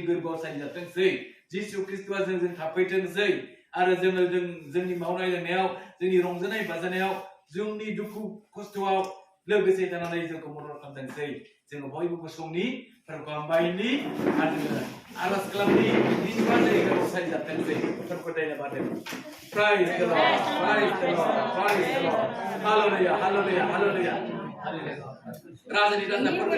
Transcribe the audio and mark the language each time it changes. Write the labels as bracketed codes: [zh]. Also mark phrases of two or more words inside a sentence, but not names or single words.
[brx] गोरबोआव सारि जाथोंसै जिसु ख्रिस्टआ जोंजों थाफैथोंसै आरो जोङो जोंनि मावनाय दांनायाव जोंनि रंजानाय बाजानायाव जोंनि दुखु खस्थ'आव लोगोसे थानानै जोंखौ मदद खालामथोंसै जोङो बयबो गसंनि फोरखौ हामबायनि आरो जोङो आरज खालामनि जिसुआ जोंनि गोरबोआव सारि जाथोंसै फोरखौ बादों [en] praise the Lord hallelujah [brx] राजानि राजा